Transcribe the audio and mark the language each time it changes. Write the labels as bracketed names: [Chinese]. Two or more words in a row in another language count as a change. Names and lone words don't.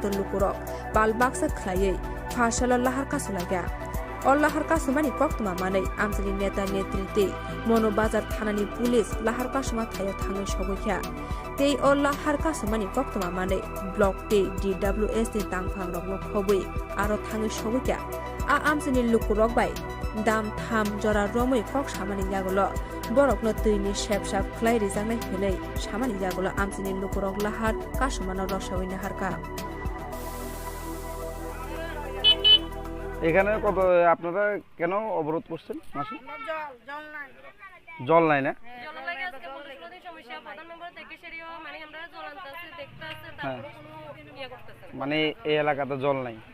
[Kok Borok] लुकुरक बालबाक्सा खलायै फासाल लाहार कासलागा अल्लाहार कासुमानि कक्तमा मानै आमसानि नेता नेतृत्वे मनोबाजार थानानि पुलिस लाहार कासुमा थायो थाङै सगैख्या तै अल्लाहार कासुमानि कक्तमा मानै ब्लक ते DWS नि तांफां रकनो खबै आरो थाङै सगैख्या आ आमसानि लुकुरक बाय दाम थाम जरा रमै कक सामानि यागुलो बरकनो दैनि सेबसाब खलाय रिजांनाय होनै सामानि यागुलो आमसानि लुकुरक लाहार कासुमानो रसावैनो हारका [Bangla] এখানে কত আপনারা কেন অবরোধ করছেন মাসি জল নাই না মানে এই এলাকাতে জল নাই